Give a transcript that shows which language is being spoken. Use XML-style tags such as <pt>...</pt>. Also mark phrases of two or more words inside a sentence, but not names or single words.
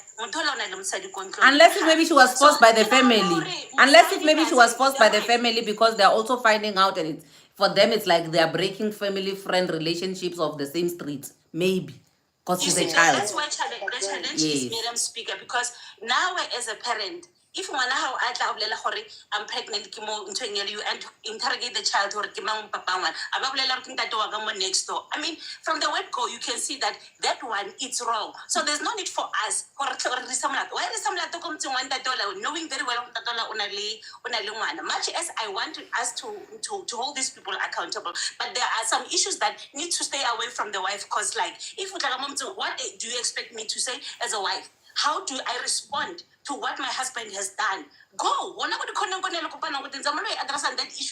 <en>unless if maybe she was forced by the family. Unless if maybe she was forced by the family because they're also finding out, and for them it's like they're breaking family friend relationships of the same street. Maybe. Because she's a child. That's why the challenge is Madam Speaker, because now as a parent, if</en> <st>ngwana hao a tla bolela gore</st> <en>I'm pregnant</en> <st>ke mo ntho</st> <en>you and interrogate the child</en> <st>gore ke mang papa ngwana a ba bolela gore ke ntate wa ka mo</st> <en>next door. I mean, from the word go, you can see that one it's wrong. So there's no need for us why is</en> <st>molato ko motseng wa ntate ola,</st> <en>knowing very well</en> <st>ntate ola o na le ngwana.</st> <en>Much as I want us to hold these people accountable, but there are some issues that need to stay away from the wife, because like if what do you expect me to say as a wife? How do I respond to what my husband has done? Go. That issue.</en>